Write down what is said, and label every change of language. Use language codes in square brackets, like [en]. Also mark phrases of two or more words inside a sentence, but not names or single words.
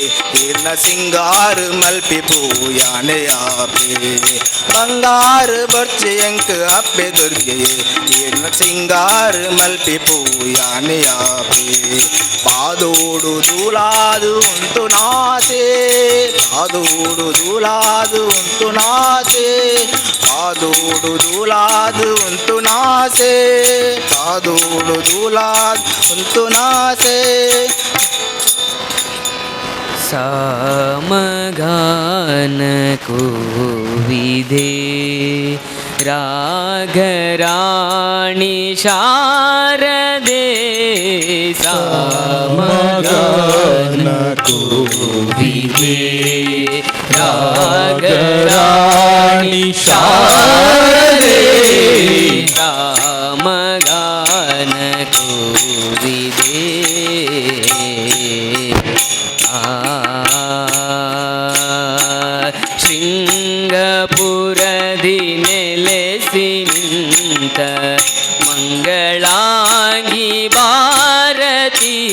[tcy] ತೀರ್ಣ ಸಿಂಗಾರ ಮಲ್ಪಿ ಪೂಯಾನೆ ಆಪೆ ಬಂಗಾರ ಬರ್ಚಿಯಂಕ್ ಅಪ್ಪೆ ದುರ್ಗಿಯೇ ತೀರ್ಣ ಸಿಂಗಾರ ಮಲ್ಪಿ ಪೂಯಾನೆ ಆಪೆ ಪಾದೋಡು ದೂಲಾದು ಉಂಟು ನಾಸೆ ಪಾದೋಡು ದೂಲಾದು ಉಂಟು ನಾಸೆ ಪಾದೋಡು ದೂಲಾದು ಉಂಟು ನಾಸೆ ಪಾದೋಡು ದೂಲಾದು ಉಂಟು ನಾಸೆ [kn] ಸಾಮಗಾನ ಕೋವಿದೆ ರಾಗರಾಣಿ ಶಾರದೆ ಸಾಮಗಾನ ಕೋವಿದೆ ರಾಗರಾಣಿ ಶಾರದೆ ಸಾಮಗಾನ ಕೋವಿದೆ ಶೃಂಗಪುರದಿ ನೆಲೆಸಿ ನಿಂತ ಮಂಗಳಾಂಗಿ ಭಾರತಿ